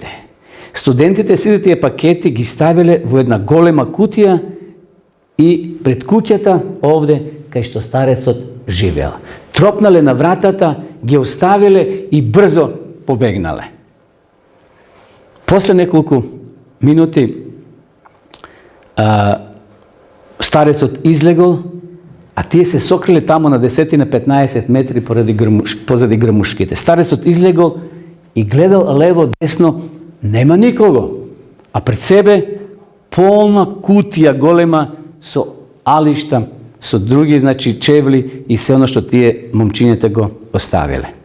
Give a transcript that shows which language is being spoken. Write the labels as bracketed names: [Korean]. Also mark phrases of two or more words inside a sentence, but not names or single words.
[Macedonian] Студентите сите тие пакети ги ставиле во една голема кутија и пред куќата овде кај што старецот живеел. Тропнале на вратата, ги оставиле и брзо побегнале. После неколку минути старецот излегол, а тије се сокрили тамо на 10-15 метри позади грмушките. Старец излегао и гледао лево, десно, нема никого. А пред себе полна кутија голема су алишта, су други, значи, чевли и све оно што тије момчињете го оставиле.